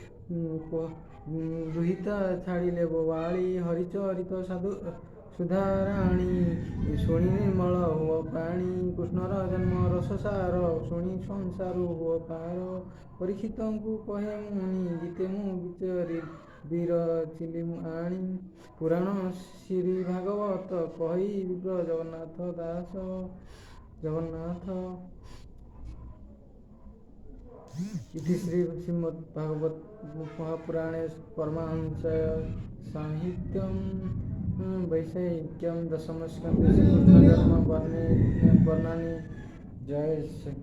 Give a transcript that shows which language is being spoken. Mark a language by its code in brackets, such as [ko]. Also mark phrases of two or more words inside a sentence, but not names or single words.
[or] ଦୁହିତା ଛାଡ଼ିଲେ ବୋବାଳି ହରିଚରିତ ସାଧୁ ସୁଧାରାଣୀ ଶୁଣି ନିର୍ମଳ ହୁଅ ପ୍ରାଣୀ କୃଷ୍ଣର ଜନ୍ମ ରସସାର ଶୁଣି ସଂସାରୁ ହୁଅ ପାର ପରୀକ୍ଷିତଙ୍କୁ କହେ ମୁନି ଗୀତେ ମୁଁ ବିଚାରି ବିରଚିଲି ଆଣି ପୁରାଣ ଶ୍ରୀ ଭାଗବତ କହି ବିପ୍ର ଜଗନ୍ନାଥ ଦାସ ଜଗନ୍ନାଥ [sa] इति श्री श्रीमद्भागवत महापुराणे परमहंसय साहित्यम वैषयिक्यम दशम स्कंदे श्रीकृष्ण जन्म वर्णनानि। जय श्री